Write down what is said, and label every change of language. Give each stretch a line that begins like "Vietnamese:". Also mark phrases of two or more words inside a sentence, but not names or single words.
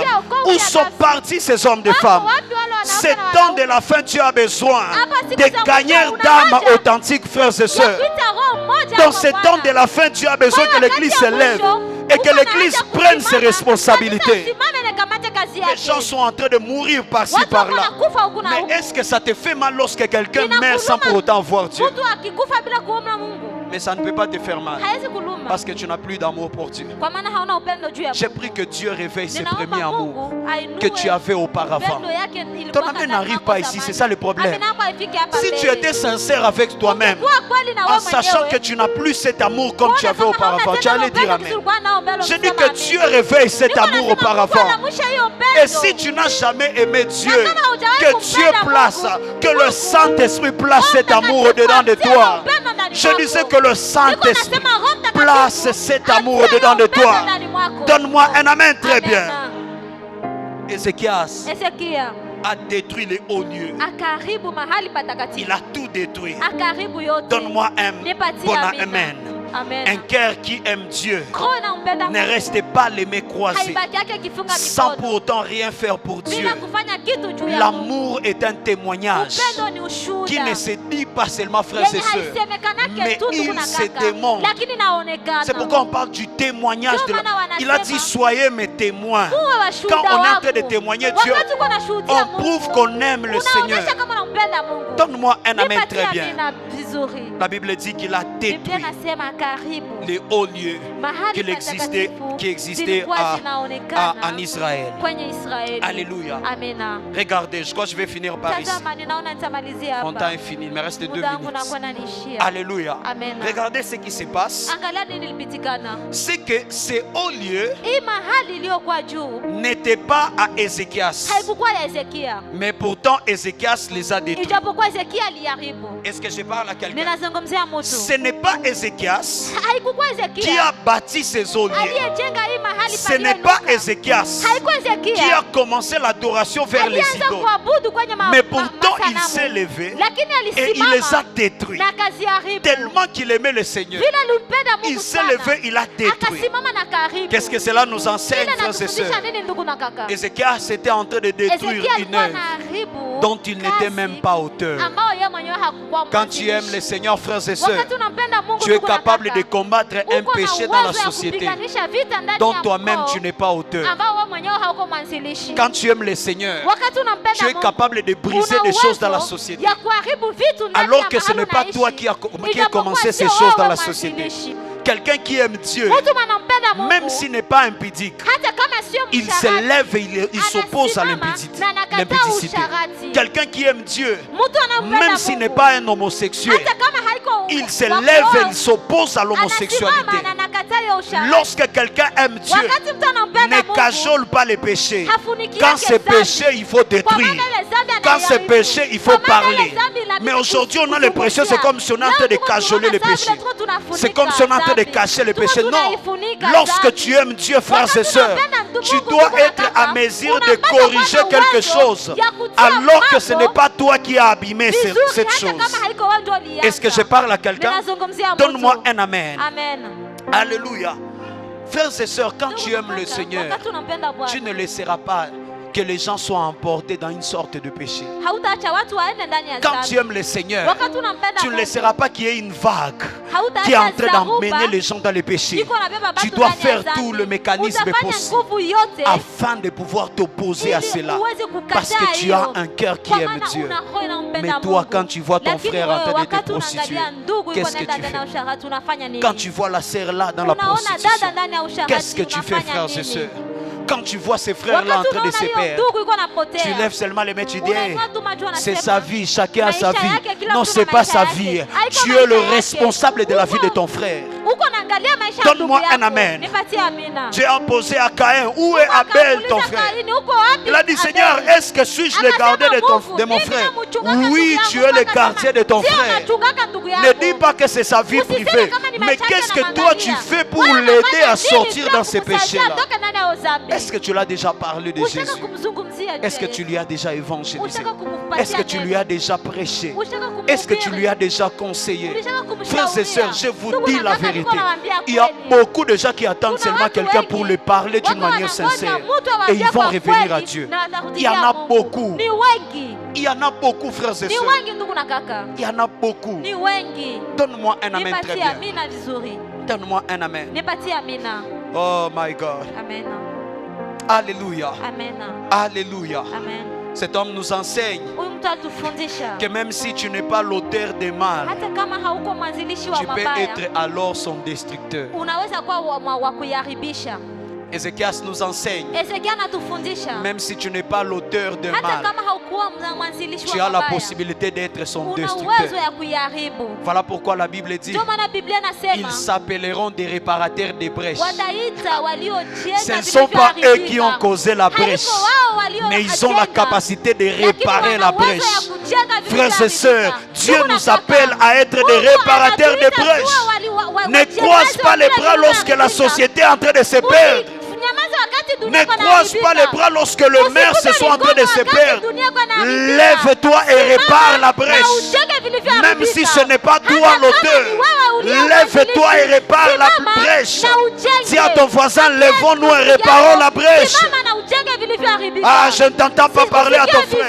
French: Où sont partis ces hommes et femmes? C'est temps de la fin, tu as besoin de gagneurs d'âmes authentiques, frères et sœurs. Dans ce temps de la fin, tu as besoin que l'église se lève et que l'église prenne ses responsabilités.
Swahili: kazi
French: Les
Swahili: yake.
French: gens sont en train de mourir par-ci
Swahili: Watu
French: par-là.
Swahili: wanakufa huku na
French: Mais
Swahili: huku.
French: est-ce que ça te fait mal lorsque quelqu'un
Swahili: Inakuluma
French: meurt sans pour autant voir Dieu?
Swahili: Mtu akikufa bila kuomba Mungu.
French: Mais ça ne peut pas te faire mal.
Swahili: Haiwezi kuluma.
French: Parce que tu n'as plus d'amour pour Dieu.
Swahili: Kwa maana hauna upendo juu ya
French: J'ai
Swahili: Mungu.
French: pris que Dieu réveille ses
Swahili: Ninaomba
French: premiers amours
Swahili: Mungu ainue
French: que tu avais auparavant.
Swahili: upendo yake
French: Ton
Swahili: ilikuwa
French: amen
Swahili: ndani
French: n'arrive
Swahili: yako
French: pas ici,
Swahili: zamani.
French: c'est ça le problème.
Swahili: Amen yako haifiki hapa
French: Si
Swahili: mbele.
French: tu étais sincère avec toi-même,
Swahili: Ungekuwa kweli na
French: en
Swahili: wewe
French: sachant
Swahili: mwenyewe,
French: que tu n'as plus cet amour comme tu
Swahili: uone
French: avais
Swahili: kama
French: auparavant,
Swahili: hauna
French: tu
Swahili: tena
French: allais dire
Swahili: upendo
French: Amen.
Swahili: tulikuwa nao mbele,
French: Je dis
Swahili: unasema
French: que
Swahili: amen.
French: Dieu réveille cet
Swahili: Niko
French: amour
Swahili: nasema Mungu
French: auparavant.
Swahili: anaamsha hiyo upendo.
French: Et si tu n'as jamais aimé Dieu,
Swahili: Na kama hujawahi
French: que
Swahili: kumpenda
French: Dieu place,
Swahili: Mungu,
French: que le Saint-Esprit place cet amour au-dedans de toi. Je disais que le Saint-Esprit place cet amour au-dedans de toi. Donne-moi un amen très bien. Ézéchias
Swahili: Hezekia
French: a détruit les hauts lieux.
Swahili: akaharibu mahali
French: Il
Swahili: patakatifu.
French: a tout détruit.
Swahili: Akaharibu yote.
French: Donne-moi un
Swahili: Nipatie
French: bon
Swahili: amina.
French: amen. Amen. Un cœur qui aime Dieu.
Swahili: Roho inampenda
French: Ne
Swahili: Mungu.
French: restez pas les mains croisées
Swahili: Haibaki yake kifunga
French: sans
Swahili: mikono.
French: pour autant rien faire pour Dieu.
Swahili: Bila kufanya kitu juu ya Mungu.
French: L'amour est un témoignage
Swahili: Upendo ni ushuhuda.
French: qui ne se dit pas seulement frères et
Swahili: Yenye
French: sœurs,
Swahili: haisemekanake
French: mais
Swahili: tu ndugu
French: il
Swahili: na
French: se
Swahili: kaka.
French: démontre.
Swahili: Lakini inaonekana.
French: C'est pourquoi on parle du témoignage de
Swahili: Ndio maana wanasema,
French: Il a dit soyez mes témoins.
Swahili: Muwe washuhuda
French: Quand on est en train de
Swahili: wangu.
French: témoigner Dieu,
Swahili: Wakati uko unashuhudia
French: on
Swahili: Mungu,
French: prouve qu'on aime le
Swahili: unaonyesha
French: Seigneur.
Swahili: kama unampenda Mungu.
French: Donne-moi un amen
Swahili: Nipatie
French: très bien.
Swahili: amina vizuri.
French: La Bible dit qu'il a
Swahili: Biblia
French: détruit
Swahili: inasema karibu
French: les hauts lieux
Swahili: mahali
French: qui existaient
Swahili: zilikuwa
French: en
Swahili: zinaonekana
French: Israël.
Swahili: kwenye Israeli.
French: Alléluia.
Swahili: Amena.
French: Regardez, je crois que je vais finir par ici.
Swahili: Tazama, ninaona nitamalizia
French: Mon temps
Swahili: hapa.
French: est fini, il me reste 2
Swahili: Muda wangu
French: minutes.
Swahili: unakuwa unaniishia.
French: Alléluia.
Swahili: Amen.
French: Regardez ce qui se passe.
Swahili: Angalia nini ilipitikana.
French: C'est que ces hauts lieux
Swahili: Hii mahali iliyokuwa juu
French: n'étaient pas à Ézéchias.
Swahili: haikukuwa ya Hezekia,
French: Mais pourtant, Ézéchias les a détruits.
Swahili: ijapokuwa Hezekia aliharibu.
French: Est-ce que je parle à quelqu'un?
Swahili: Ninazungumzia
French: Ce
Swahili: mtu.
French: n'est pas Ézéchias
Swahili: Haikukuwa
French: qui
Swahili: Hezekia
French: a bâti ces hauts lieux.
Swahili: aliyejenga hii mahali
French: Ce n'est pas
Swahili: paliyoinuka.
French: Ézéchias
Swahili: Haikuwa
French: qui a
Swahili: Hezekia
French: commencé l'adoration vers les
Swahili: alianza
French: idoles.
Swahili: kuabudu kwenye
French: Mais pourtant, il
Swahili: masanamu.
French: s'est levé
Swahili: Lakini
French: et il les a
Swahili: alisimama
French: détruits.
Swahili: na akaziharibu.
French: Tellement qu'il aimait le Seigneur.
Swahili: Vile alimpenda
French: Il
Swahili: Mungu
French: s'est
Swahili: sana,
French: levé, il a détruit.
Swahili: akasimama na karibu.
French: Qu'est-ce que cela nous enseigne,
Swahili: Ile
French: frères et
Swahili: inatufundisha
French: sœurs?
Swahili: nini ndugu na kaka?
French: Ézéchias était en train de détruire
Swahili: Hezekia
French: une
Swahili: alikuwa
French: œuvre
Swahili: anaharibu
French: dont il n'était
Swahili: kazi
French: même pas auteur.
Swahili: ambao yeye mwenyewe hakukuwa
French: Quand tu aimes
Swahili: mwanzilishi.
French: le Seigneur, frères et sœurs,
Swahili: Wakati unampenda Mungu
French: tu es
Swahili: ndugu na
French: capable
Swahili: kaka,
French: de combattre un
Swahili: uko na
French: péché dans la
Swahili: uwezo ya
French: société
Swahili: kupiganisha vita ndani
French: dont
Swahili: ya
French: toi-même
Swahili: mkoo
French: tu n'es pas auteur.
Swahili: ambao wewe mwenyewe hauko mwanzilishi.
French: Quand tu aimes le Seigneur,
Swahili: Wakati unampenda
French: tu es
Swahili: Mungu,
French: capable de briser
Swahili: una
French: des choses dans la
Swahili: uwezo
French: société.
Swahili: ya kuharibu vitu ndani
French: Alors
Swahili: ya
French: que ce
Swahili: mahali
French: n'est pas toi
Swahili: unaishi.
French: qui a
Swahili: Ijapokuwa
French: commencé ces
Swahili: sio
French: choses dans
Swahili: wewe
French: la société.
Swahili: mwanzilishi.
French: Quelqu'un qui aime Dieu,
Swahili: Mtu anampenda Mungu,
French: même s'il n'est pas impudique,
Swahili: hata kama sio
French: il se
Swahili: msharati,
French: lève et il s'oppose à
Swahili: anasimama
French: l'impudicité.
Swahili: na anakataa
French: l'impudicité.
Swahili: usharati.
French: Quelqu'un qui aime Dieu,
Swahili: Mtu anampenda
French: même s'il n'est
Swahili: Mungu,
French: pas un homosexuel,
Swahili: hata kama haiko
French: il se
Swahili: wa
French: lève
Swahili: kuoa,
French: et il s'oppose à l'homosexualité.
Swahili: anasimama na anakataa hiyo usharati.
French: Lorsque quelqu'un aime Dieu,
Swahili: Wakati mtu anampenda
French: ne
Swahili: Mungu,
French: cajole pas les péchés.
Swahili: hafuniki
French: Quand
Swahili: yake
French: c'est
Swahili: dhambi.
French: péché, il faut
Swahili: Kwa
French: détruire.
Swahili: maana ile dhambi
French: Quand c'est
Swahili: anaiharibu.
French: péché, il faut
Swahili: Kwa maana ile
French: parler.
Swahili: dhambi inabidi
French: Mais aujourd'hui, on a l'impression que c'est comme si on est en
Swahili: Leo
French: train de
Swahili: tuko
French: cajoler les
Swahili: tunaona
French: péchés.
Swahili: vile tuko tunafunika
French: C'est comme si on est en train de
Swahili: dhambi.
French: cacher les
Swahili: Tuko
French: péchés. Non.
Swahili: tunaifunika
French: Lorsque
Swahili: dhambi.
French: tu aimes Dieu, frères et
Swahili: Wakati
French: sœurs,
Swahili: unapenda mtu
French: tu
Swahili: Mungu,
French: dois
Swahili: ndugu na
French: être
Swahili: kaka,
French: à mesure de
Swahili: unapata
French: corriger
Swahili: kuwa na
French: quelque
Swahili: uwezo
French: chose.
Swahili: ya kutia
French: Alors que ce
Swahili: mambo
French: n'est pas toi qui as abîmé
Swahili: vizuri,
French: cette
Swahili: hata
French: chose.
Swahili: kama haiko wewe ndio ulianza.
French: Est-ce que je parle à quelqu'un?
Swahili: Ninazungumzia mtu.
French: Donne-moi un amen.
Swahili: Amen.
French: Alléluia. Frères et sœurs, quand tu aimes le
Swahili: Kaka,
French: Seigneur,
Swahili: wakati unampenda Bwana,
French: tu ne laisseras pas que les gens soient emportés dans une sorte de péché.
Swahili: hautaacha watu waende ndani ya
French: Quand
Swahili: dhambi.
French: tu aimes le Seigneur,
Swahili: Wakati unampenda
French: tu ne
Swahili: Mungu,
French: laisseras pas qu'il y ait une vague
Swahili: hautaacha
French: qui est en train
Swahili: dharuba,
French: d'emmener les gens dans les péchés.
Swahili: iko nabeba
French: Tu
Swahili: batu
French: dois
Swahili: ndani ya
French: faire
Swahili: dhambi.
French: tout le mécanisme
Swahili: Utafanya
French: possible
Swahili: nguvu yote
French: afin de pouvoir t'opposer à
Swahili: ili
French: cela.
Swahili: uweze kukataa
French: Parce que tu
Swahili: hiyo.
French: as un cœur qui
Swahili: Kwa
French: aime
Swahili: maana
French: Dieu.
Swahili: una roho inampenda
French: Mais toi,
Swahili: Mungu.
French: quand tu vois ton
Swahili: Lakini
French: frère en
Swahili: wewe,
French: train de te
Swahili: wakati
French: prostituer,
Swahili: unaangalia ndugu yuko
French: qu'est-ce que
Swahili: nenda
French: tu
Swahili: ndani ya
French: fais?
Swahili: usharati, unafanya nini?
French: Quand tu vois la sœur là dans la
Swahili: Unaona dada
French: prostitution,
Swahili: ndani ya usharati,
French: qu'est-ce que tu fais,
Swahili: unafanya
French: frères et
Swahili: nini?
French: sœurs? Quand tu vois ces frères là en
Swahili: Wakati
French: train de
Swahili: unaona
French: se
Swahili: hiyo
French: perdre,
Swahili: ndugu yuko anapotea,
French: tu lèves seulement les mains, tu dis, hey,
Swahili: unainua tu macho,
French: c'est
Swahili: unasema,
French: sa vie, chacun a sa
Swahili: maisha
French: vie.
Swahili: yake, kila
French: Non,
Swahili: mtu
French: c'est
Swahili: na
French: pas
Swahili: maisha
French: sa
Swahili: yake.
French: vie.
Swahili: Haiko
French: Tu es le
Swahili: maisha yake.
French: responsable de la vie de ton frère.
Swahili: Uko naangalia maisha ya ndugu
French: Donne-moi un
Swahili: yako.
French: amen.
Swahili: Nipatie amina.
French: Dieu a posé à Caïn, où est
Swahili: Uko
French: Abel
Swahili: akamuuliza
French: ton frère?
Swahili: Kaini, uko wapi
French: Il a dit,
Swahili: Abel?
French: Seigneur, est-ce que suis-je le
Swahili: Akasema,
French: gardien
Swahili: Mungu,
French: de mon
Swahili: mimi
French: frère?
Swahili: namchungaka ndugu
French: Oui,
Swahili: yangu.
French: tu es le
Swahili: Akasema,
French: gardien de ton
Swahili: sio
French: frère.
Swahili: nachungaka ndugu yangu.
French: Ne dis pas que c'est sa vie
Swahili: Usiseme
French: privée.
Swahili: kama ni
French: Mais
Swahili: maisha yake
French: qu'est-ce que
Swahili: na
French: toi tu
Swahili: mangalia.
French: fais pour
Swahili: Wewe
French: l'aider
Swahili: unafanya
French: à
Swahili: nini
French: sortir
Swahili: pia
French: dans ces
Swahili: kumsaidia
French: péchés-là?
Swahili: atoke ndani ya dhambi?
French: Est-ce que tu l'as déjà parlé de
Swahili: Ushaka
French: Jésus?
Swahili: kumzungumzia
French: Est-ce que
Swahili: Yesu.
French: tu lui as déjà évangélisé?
Swahili: Ushaka kumpatia
French: Est-ce que tu lui
Swahili: neno.
French: as déjà prêché?
Swahili: Ushaka kumhubiri.
French: Est-ce que tu lui as déjà conseillé?
Swahili: Ulishaka kumshauria.
French: Frères et sœurs, je vous
Swahili: Ndugu
French: dis
Swahili: na
French: la
Swahili: kaka,
French: vérité.
Swahili: niko nawaambia
French: Il y a
Swahili: kweli.
French: beaucoup de gens qui attendent
Swahili: Kuna
French: seulement
Swahili: watu
French: quelqu'un
Swahili: wengi,
French: pour lui parler d'une
Swahili: wako
French: manière
Swahili: wanangoja
French: sincère.
Swahili: mtu
French: Et
Swahili: awaambie
French: ils vont
Swahili: kwa
French: revenir à
Swahili: kweli,
French: Dieu.
Swahili: na watarudia
French: Il y en a
Swahili: Mungu.
French: beaucoup.
Swahili: Ni wengi.
French: Il y en a beaucoup, frères et
Swahili: Ni
French: sœurs.
Swahili: wengi ndugu na kaka.
French: Il y en a beaucoup.
Swahili: Ni wengi.
French: Donne-moi un amen très
Swahili: Nipatie
French: bien.
Swahili: amina vizuri.
French: Donne-moi un amen.
Swahili: Nipatie amina.
English: Oh my God.
Swahili: Amen.
French: Alléluia.
Swahili: Amen.
French: Alléluia.
Swahili: Amen.
French: Cet homme nous enseigne
Swahili: Huyu mtu atufundisha
French: que même si tu n'es pas l'auteur des mal,
Swahili: hata kama hauko mwanzilishi wa
French: tu peux
Swahili: mabaya,
French: être alors son destructeur.
Swahili: unaweza kuwa wa kuyaharibisha.
French: Ézéchias nous enseigne,
Swahili: Ezekia anatufundisha
French: même si tu n'es pas l'auteur de
Swahili: hata
French: mal,
Swahili: kama haukuwa mwanzilishi
French: tu
Swahili: wa
French: as la
Swahili: mabaya,
French: possibilité d'être son
Swahili: una uwezo
French: destructeur.
Swahili: ya kuyaharibu.
French: Voilà pourquoi la Bible dit,
Swahili: Ndio maana Biblia
French: ils
Swahili: nasema
French: s'appelleront des réparateurs des brèches.
Swahili: wataita waliojenga
French: Ce ne sont pas eux qui ont causé la brèche,
Swahili: Haiko wao walio
French: mais ils ont la capacité de
Swahili: lakini
French: réparer
Swahili: wana
French: la
Swahili: uwezo ya
French: brèche.
Swahili: kujenga
French: Frères et
Swahili: vilivyoharibika.
French: sœurs, Dieu
Swahili: Ndugu na
French: nous
Swahili: kaka,
French: appelle à être des
Swahili: Mungu
French: réparateurs de
Swahili: anatuita
French: brèches.
Swahili: kuwa
French: Ne
Swahili: wajengaji
French: croise pas
Swahili: wa
French: les
Swahili: vile
French: bras lorsque la
Swahili: vilivyoharibika.
French: société est en train de se perdre.
Swahili: Nyamaza wakati dunia
French: Ne
Swahili: iko
French: croise pas les
Swahili: inaharibika.
French: bras lorsque le maire se soit en train de se perdre. Lève-toi et répare la brèche. Même si ce n'est pas toi l'auteur, lève-toi et répare la brèche. Dis à ton voisin, lèvons-nous et réparons la brèche. Ah, je ne t'entends pas parler à ton frère.